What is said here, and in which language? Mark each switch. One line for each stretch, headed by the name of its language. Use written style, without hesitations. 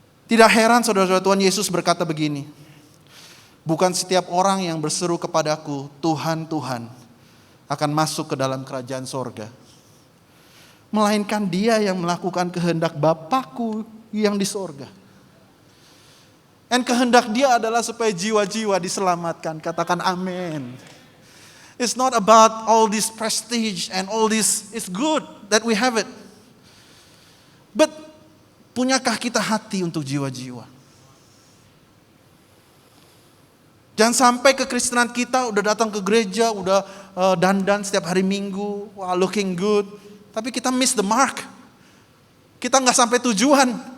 Indonesian: Tidak heran saudara-saudara, Tuhan Yesus berkata begini. Bukan setiap orang yang berseru kepadaku, Tuhan, Tuhan, akan masuk ke dalam kerajaan sorga. Melainkan dia yang melakukan kehendak Bapakku yang di sorga. Dan kehendak dia adalah supaya jiwa-jiwa diselamatkan. Katakan amin.
English: It's not about all this prestige and all this. It's good that we have it. But
Indonesian: punyakah kita hati untuk jiwa-jiwa? Jangan sampai kekristenan kita udah datang ke gereja, udah dandan setiap hari Minggu, wah,
English: looking good.
Indonesian: Tapi kita
English: miss the mark.
Indonesian: Kita nggak sampai tujuan.